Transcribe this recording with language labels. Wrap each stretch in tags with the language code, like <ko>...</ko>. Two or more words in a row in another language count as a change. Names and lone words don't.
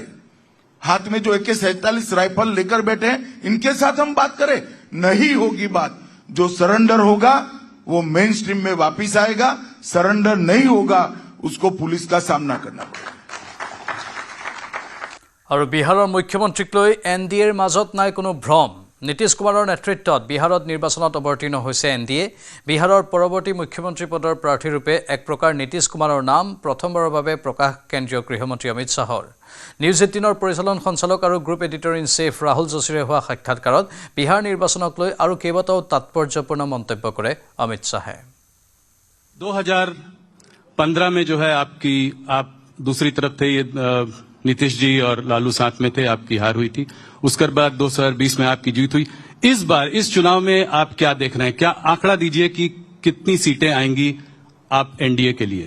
<hi>हाथ में जो AK-47 राइफल लेकर बैठे हैं, इनके साथ हम बात करें? नहीं होगी बात। जो सरेंडर होगा वो मेन स्ट्रीम में वापिस आएगा, सरेंडर नहीं होगा उसको पुलिस का सामना करना पड़ा।</hi> <as>और बिहार मुख्यमंत्रीक লৈ NDAৰ মাজত নাই কোনো ভ্ৰম। নীতিশ কুমাৰৰ নেতৃত্বত বিহাৰত নিৰ্বাচনত অৱতীৰ্ণ হৈছে NDA। বিহাৰৰ পৰৱৰ্তী মুখ্যমন্ত্ৰী পদৰ প্ৰাৰ্থীৰূপে এক প্ৰকাৰ নীতিশ কুমাৰৰ নাম প্ৰথমবাৰৰ বাবে প্ৰকাশ কেন্দ্ৰীয় গৃহমন্ত্ৰী অমিত শ্বাহৰ। নিউজ 18ৰ পৰিচালন সঞ্চালক আৰু</as> <en>group editor in chief</en> <as>ৰাহুল যোশীৰে হোৱা সাক্ষাৎকাৰত বিহাৰ নিৰ্বাচনক লৈ আৰু কেইবাটাও তাৎপৰ্যপূৰ্ণ মন্তব্য কৰে অমিত শ্বাহে।</as> <hi>2015 में जो है आप दूसरी तरफ थे, ये नीतीश जी और लालू साथ में थे, आपकी हार हुई थी। उसके बाद 2020 में आपकी जीत हुई। इस बार इस चुनाव में आप क्या देख रहे हैं? क्या आंकड़ा दीजिए कि कितनी सीटें आएंगी आप NDA के लिए?</hi>